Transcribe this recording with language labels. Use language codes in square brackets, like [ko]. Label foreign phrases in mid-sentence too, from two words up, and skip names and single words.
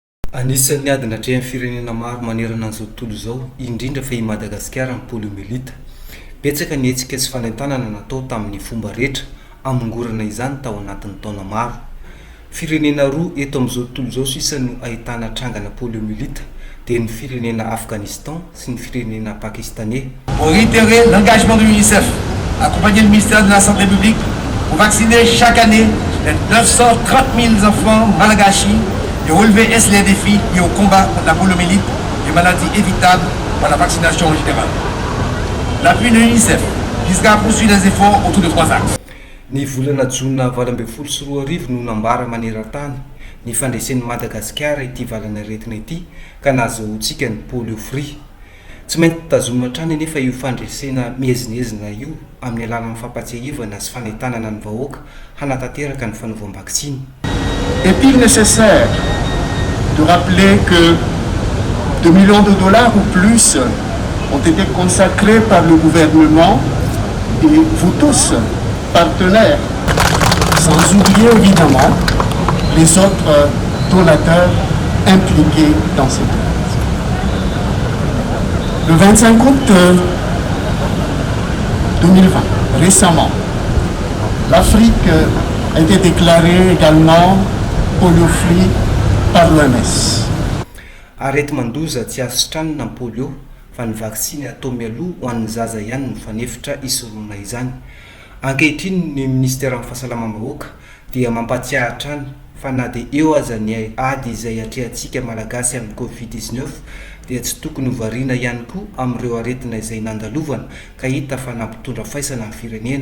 [mg] Anisan'ny adina hatrehan'ny firenena maro manerana an'izao tontolo izao, indrindra fa i Madagasikara ny poliomelita. Betsaka ny hetsika sy fanentanana natao tamin'ny fomba rehetra amongorana izany tao anatin'ny taona maro. Firenena roa eto amin'izao tontolo izao sisa no ahitana trangana poliomelita dia ny firenena Afghanistan sy ny firenena pakistanais. [fr] Pour réitérer l'engagement de l'UNICEF, accompagner le ministère de la Santé publique pour vacciner chaque année les 930 000 enfants malgaches et relever les défis liés au combat contre la poliomyélite et maladies évitables par la vaccination en général. L'appui de l'UNICEF visera à poursuivre les efforts autour de 3 axes. [mg] Ny volana jona 24 no nambara maneran-tany ny fandresen'ny Madagasikara ity valana retina ity ka nahazoantsika ny [en] polio free. [mg] Tsy maintsy tazomina hatrany nefa io fandresena mihezinezina io amin'ny alalan'ny fampatsiahivana sy fanentanana ny vahoaka hanatanteraka ny fanaovam-vaksiny. [fr] Est-il nécessaire de rappeler que 2 millions de dollars ou plus ont été consacrés par le gouvernement et vous tous, partenaires, sans oublier évidemment les autres donateurs impliqués dans cette cause. Le 25 août 2020, récemment, l'Afrique a été déclarée également polio-free par l'OMS. [mg] Arety mandoza tsy azo stranona ny polio fa ny vaksiny atao mialoha ho an'ny zaza ihany no fanefitra isorona izany. Ankehitriny ny ministera amin'ny fahasalamam-bahoaka dia mampatsiahy hatrany fa na dia eo aza ny ady izay atrehantsika malagasy amin'ny Covid-19 dia tsy tokony ho variana ihany koa amin'ireo aretina izay nandalovana ka hita fa nampitondra faisana amin'ny firenena.